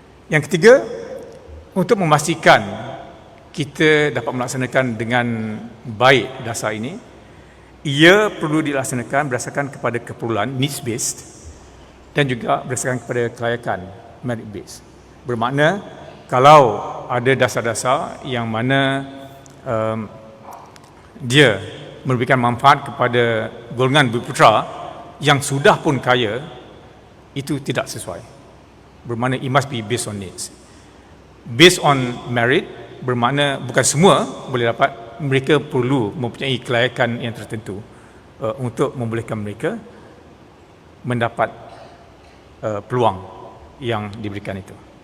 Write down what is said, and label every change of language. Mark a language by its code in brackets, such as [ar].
[ms] Yang ketiga, untuk memastikan kita dapat melaksanakan dengan baik dasar ini, ia perlu dilaksanakan berdasarkan kepada keperluan [en] needs based [ms] dan juga berdasarkan kepada kelayakan [en] merit based. [ms] Bermakna kalau ada dasar-dasar yang mana dia memberikan manfaat kepada golongan Bumi Putra yang sudah pun kaya, itu tidak sesuai. Bermakna [en] it must be based on needs. Based on merit [ms] bermakna bukan semua boleh dapat, mereka perlu mempunyai kelayakan yang tertentu untuk membolehkan mereka mendapat peluang yang diberikan itu.